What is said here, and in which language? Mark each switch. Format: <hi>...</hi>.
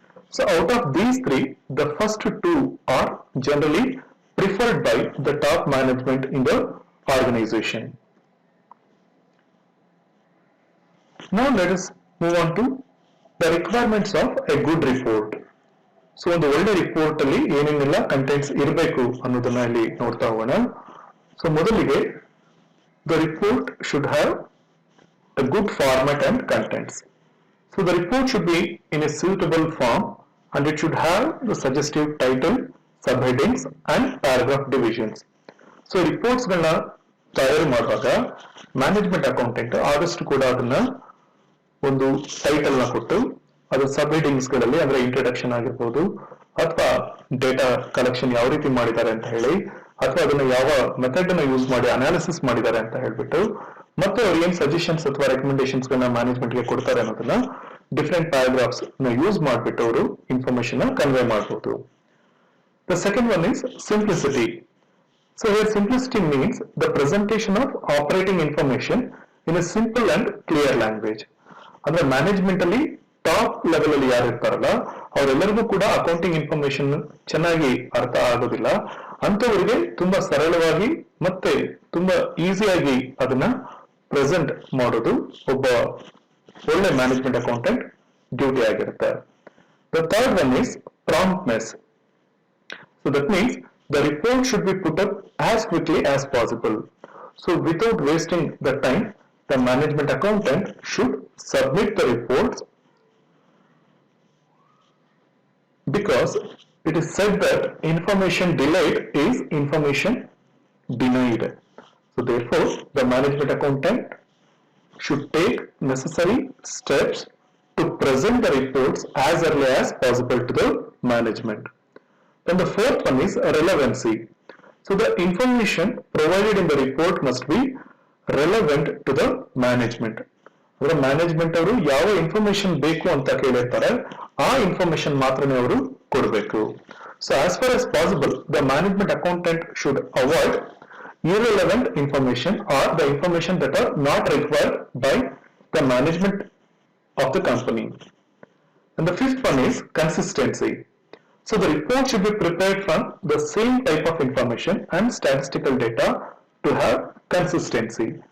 <en>So out of these three, the first two are generally preferred by the top management in the organization. Now let us move on to the requirements of a good report.</en> <kn>So ಒಂದು ಒಳ್ಳೆ report ಅಲ್ಲಿ ಏನೇನೆಲ್ಲ contents ಇರಬೇಕು ಅನ್ನೋದನ್ನ ಇಲ್ಲಿ ನೋಡ್ತಾ ಹೋಗೋಣ. So ಮೊದಲಿಗೆ</kn> <en>The report should have a good format and contents. So the report should be in a suitable form and it should have the suggestive title, subheadings and paragraph divisions.</en> <kn>So reportsಗಳನ್ನ ತಯಾರು ಮಾಡುವಾಗ management accountant ಆದಷ್ಟು ಕೂಡ ಅದನ್ನ ಒಂದು title ನ ಕೊಟ್ಟು ಅದು ಸಬ್ headings ಗಳಲ್ಲಿ ಅಂದ್ರೆ ಇಂಟ್ರಡಕ್ಷನ್ ಆಗಿರ್ಬೋದು ಅಥವಾ ಡೇಟಾ ಕಲೆಕ್ಷನ್ ಯಾವ ರೀತಿ ಮಾಡಿದ್ದಾರೆ ಅಂತ ಹೇಳಿ ಅಥವಾ ಅದನ್ನ ಯಾವ ಮೆಥಡ್ ಅನ್ನ ಯೂಸ್ ಮಾಡಿ ಅನಾಲಿಸಿಸ್ ಮಾಡಿದ್ದಾರೆ ಅಂತ ಹೇಳ್ಬಿಟ್ಟು ಮತ್ತೆ ಅವ್ರು ಏನ್ ಸಜೆಷನ್ಸ್ ಅಥವಾ ರೆಕಮೆಂಡೇಶನ್ಸ್ ಗಳನ್ನ ಮ್ಯಾನೇಜ್ಮೆಂಟ್ ಗೆ ಕೊಡ್ತಾರೆ ಅನ್ನೋದನ್ನ ಡಿಫ್ರೆಂಟ್ ಪ್ಯಾರಾಗ್ರಾಫ್ಸ್ ನ ಯೂಸ್ ಮಾಡಿಬಿಟ್ಟು ಅವರು ಇನ್ಫಾರ್ಮೇಶನ್ ಕನ್ವೆ ಮಾಡಬಹುದು.</kn> <en>The second one is simplicity. So here simplicity means the presentation of operating information in a simple and clear language.</en> <kn>ಅಂದ್ರೆ ಮ್ಯಾನೇಜ್ಮೆಂಟ್ ಅಲ್ಲಿ ಟಾಪ್ ಲೆವೆಲ್ ಅಲ್ಲಿ ಯಾರು ಇರ್ತಾರಲ್ಲ ಅವರೆಲ್ಲರಿಗೂ ಕೂಡ ಅಕೌಂಟಿಂಗ್ ಇನ್ಫಾರ್ಮೇಶನ್ ಚೆನ್ನಾಗಿ ಅರ್ಥ ಆಗೋದಿಲ್ಲ. ಅಂತವರಿಗೆ ತುಂಬಾ ಸರಳವಾಗಿ ಮತ್ತೆ ತುಂಬಾ ಈಸಿಯಾಗಿ ಅದನ್ನ ಪ್ರೆಸೆಂಟ್ ಮಾಡೋದು ಒಬ್ಬ ಒಳ್ಳೆ ಮ್ಯಾನೇಜ್ಮೆಂಟ್ ಅಕೌಂಟೆಂಟ್ ಡ್ಯೂಟಿ ಆಗಿರುತ್ತೆ.</kn> <en>The third one is promptness. So that means the report should be put up as quickly as possible. So without wasting the time, the management accountant should submit the reports, because it is said that information delayed is information denied. So therefore, the management accountant should take necessary steps to present the reports as early as possible to the management. Then the fourth one is relevancy. So the information provided in the report must be relevant to the management.</en> <kn>ಅಂದ್ರೆ management ಅವರು ಯಾವ information ಬೇಕು ಅಂತ ಕೇಳಿರ್ತಾರೆ ಆ information ಮಾತ್ರನೇ ಅವರು ಕೊಡಬೇಕು.</kn> <en>So as far as possible the management accountant should avoid irrelevant information or the information that are not required by the management of the company. And the fifth one is consistency. So the report should be prepared from the same type of information and statistical data to have consistency.</en>